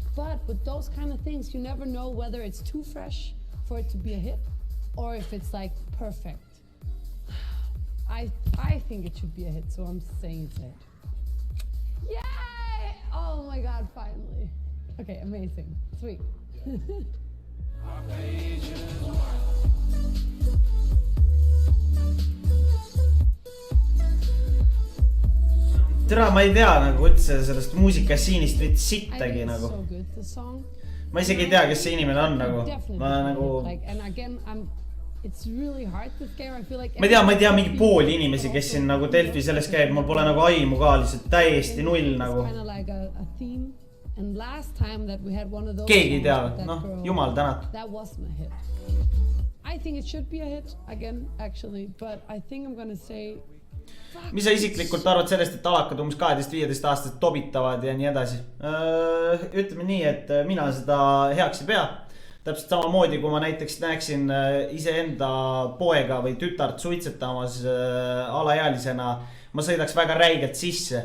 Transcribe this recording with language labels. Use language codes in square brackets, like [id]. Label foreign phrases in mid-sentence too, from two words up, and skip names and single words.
[en] But with those kind of things, you never know whether it's too fresh for it to be a hit or if it's like perfect. I think it should be a hit, so I'm saying it's a hit. Yay! Oh my god, finally. Okay, amazing. Sweet. [et] Tere, ma ei tea nagu üldse sellest muusikasiinist mitte sittagi nagu. Ma isegi ei tea, kes see inimene on nagu. Ma nagu... Ma ei tea mingi pooli inimesi, kes siin nagu Delfi selles käib. Mul pole nagu aimu ka, lihtsalt täiesti null nagu. Keegi ei tea, noh, jumal tänatud. [en] I think it should be a hit again, actually, but I think I'm gonna say... [et] Mis sa isiklikult arvad sellest, et alakad umbes 12-15 aastast tobitavad ja nii edasi? Ütleme nii, et mina seda heaks ei pea. Täpselt sama moodi, kui ma näiteks näeksin iseenda poega või tütart suitsetamas alaealisena, ma sõidaks väga räigelt sisse.